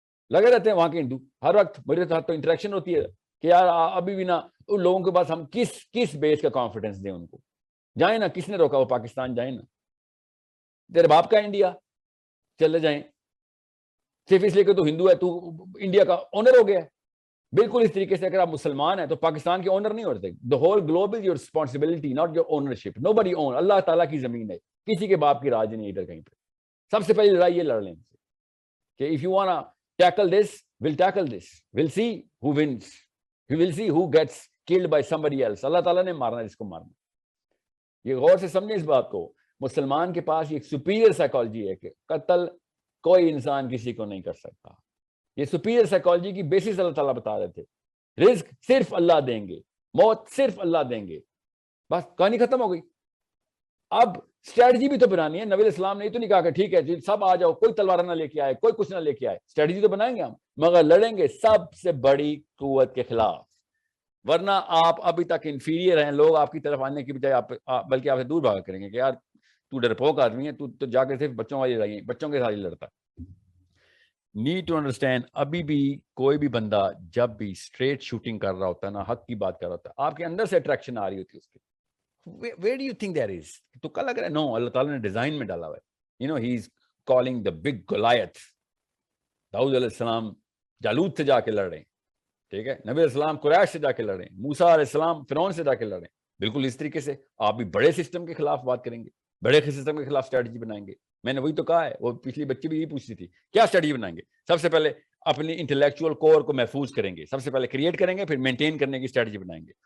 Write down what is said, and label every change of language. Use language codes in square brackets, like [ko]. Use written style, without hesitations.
[ur] لگے رہتے ہیں وہاں کے ہندو ہر وقت, میرے ساتھ تو انٹریکشن ہوتی ہے کہ یار ابھی بھی نا ان لوگوں کے پاس ہم کس بیس کا کانفیڈنس دیں ان کو. جائیں نا, کس نے روکا, وہ پاکستان جائیں نا, تیرے باپ کا انڈیا, چلے جائیں. صرف اس لیے کہ تو ہندو ہے تو انڈیا کا اونر ہو گیا ہے. بالکل اس طریقے سے اگر آپ مسلمان ہیں تو پاکستان کے اونر نہیں ہوتے. [en] The whole globe is your responsibility, not your ownership. Nobody own. [ur] اللہ تعالیٰ کی زمین ہے, کسی کے باپ کی راج نہیں ادھر کہیں پہ. سب سے پہلی لڑائی یہ لڑ لیں کہ [en] if you wanna tackle this, [ur] we'll tackle this. [en] We'll see who wins. We will see who gets killed by somebody else. [ur] اللہ تعالیٰ نے مارنا جس کو مارنا. یہ غور سے سمجھیں اس بات کو. مسلمان کے پاس ایک سپیریئر سائیکالوجی ہے کہ قتل کوئی انسان کسی کو نہیں کر سکتا. یہ سپیریئر سائیکالوجی کی بیسس اللہ تعالیٰ بتا رہے تھے. رزق صرف اللہ دیں گے, موت صرف اللہ دیں گے, بس کہانی ختم ہو گئی. اب اسٹریٹجی بھی تو بنانی ہے. نبی علیہ السلام نے یہ تو نہیں کہا کہ ٹھیک ہے جی سب آ جاؤ, کوئی تلوار نہ لے کے آئے, کوئی کچھ نہ لے کے آئے. اسٹریٹجی تو بنائیں گے ہم, مگر لڑیں گے سب سے بڑی قوت کے خلاف. ورنہ آپ ابھی تک انفیریئر ہیں, لوگ آپ کی طرف آنے کی بجائے بلکہ آپ سے دور بھاگا کریں گے کہ یار تو ڈرپوک آدمی ہے, تو جا کے صرف بچوں والی لڑائی, بچوں کے ساتھ ہی لڑتا. [en] need to understand, [ur] ابھی بھی کوئی بھی بندہ جب بھی اسٹریٹ شوٹنگ کر رہا ہوتا ہے نا, حق کی بات کر رہا ہوتا ہے, آپ کے اندر سے اٹریکشن آ رہی ہوتی ہے اس کی. [en] Where do you think there is? [ur] تو کل لگ رہا ہے نو, اللہ تعالیٰ نے ڈیزائن میں ڈالا ہوا ہے. [en] You know, he is calling the big Goliath. [ur] داؤد علیہ السلام جالوت سے جا کے لڑ رہے ہیں, ٹھیک ہے, نبی علیہ السلام قریش سے جا کے لڑ رہے ہیں, موسیٰ علیہ السلام فرعون سے جا کے لڑ رہے ہیں. بالکل اس طریقے سے آپ بھی بڑے سسٹم کے خلاف بات کریں گے, بڑے سسٹم کے خلاف اسٹریٹجی بنائیں گے. میں نے وہی تو کہا ہے, وہ پچھلی بچی بھی یہی پوچھتی تھی کیا اسٹریٹجی بنائیں گے. سب سے پہلے اپنی انٹلیکچوئل کور کو محفوظ کریں گے, سب سے پہلے کریٹ کریں گے, پھر مینٹین کرنے کی اسٹریٹجی بنائیں گے.